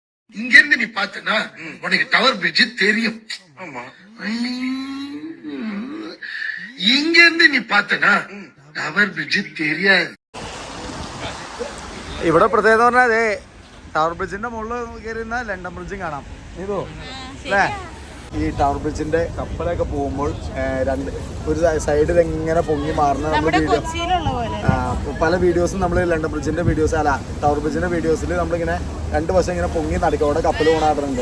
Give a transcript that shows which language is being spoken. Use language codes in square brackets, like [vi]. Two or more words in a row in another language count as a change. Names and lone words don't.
[ta] இங்க இருந்து நீ பாத்தனா உனக்கு டவர் பிரிட்ஜ் தெரியும். ஆமா. இங்க இருந்து நீ பாத்தனா ടവർ ബ്രിഡ്ജ് தெரியாது. [ml] ഇവിടെ പ്രത്യേകത പറഞ്ഞാൽ അതെ ടവർ ബ്രിഡ്ജിന്റെ മുകളിൽ കയറിയിരുന്ന ലണ്ടൻ ബ്രിഡ്ജും കാണാം. ഇതോ അല്ലേ ഈ ടവർ ബ്രിഡ്ജിന്റെ കപ്പലൊക്കെ പോകുമ്പോൾ ഒരു സൈഡിൽ എങ്ങനെ പൊങ്ങി മാറുന്ന പല വീഡിയോസും നമ്മൾ ലണ്ടൻ ബ്രിഡ്ജിന്റെ വീഡിയോസ് അല്ല ടവർ ബ്രിഡ്ജിന്റെ വീഡിയോസിൽ നമ്മളിങ്ങനെ രണ്ട് വശം ഇങ്ങനെ പൊങ്ങി നടക്കോടെ കപ്പൽ പോണാറുണ്ട്.